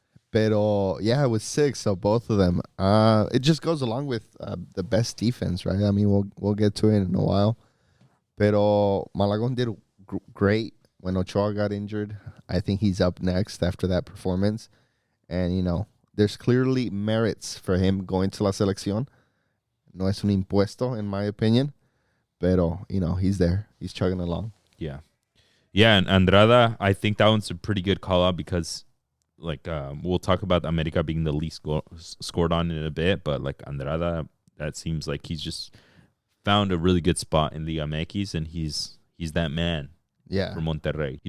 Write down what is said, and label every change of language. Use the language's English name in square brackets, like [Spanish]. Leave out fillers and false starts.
[Spanish] Pero [English] yeah, it was 6, so both of them. It just goes along with the best defense, right? I mean, we'll get to it in a while. [Spanish] Pero [English] Malagon did great when Ochoa got injured. I think he's up next after that performance. And, you know, there's clearly merits for him going to [Spanish] la selección. No es un impuesto, [English] in my opinion. [Spanish] Pero, [English] you know, he's there. He's chugging along. Yeah. Yeah, and Andrada, I think that one's a pretty good call-out because, like, we'll talk about America being the least scored on in a bit, but, like, Andrada, that seems like he's just found a really good spot in Liga MX, and he's that man for Monterrey.